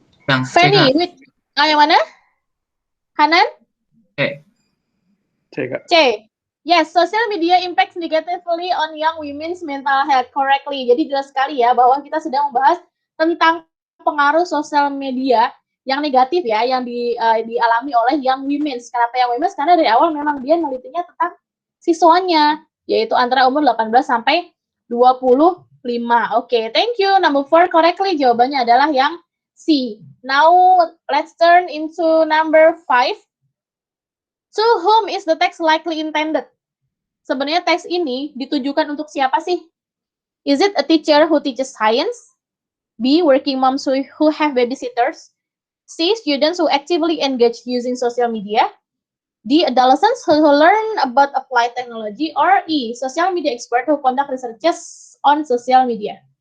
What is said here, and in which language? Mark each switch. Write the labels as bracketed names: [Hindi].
[Indonesian] Yang C, Fanny, Kak. yang mana? Hanan? C. C. [English] Yes, social media impacts negatively on young women's mental health. Correctly. [Indonesian] Jadi jelas sekali ya bahwa kita sedang membahas tentang pengaruh sosial media yang negatif ya, yang dialami oleh young women's. Kenapa young women's? Karena dari awal memang dia nelitinya tentang siswanya, yaitu antara umur 18 sampai 25. Oke, [English] thank you. Number 4 correctly. [Indonesian] Jawabannya adalah yang C. [English] Now, let's turn into number 5. To whom is the text likely intended? [Indonesian] Sebenarnya teks ini ditujukan untuk siapa sih? [English] Is it a teacher who teaches science? B. Working moms who have babysitters? C. Students who actively engage using social media? D. Adolescents who learn about applied technology? Or E. Social media expert who conduct researches on social media?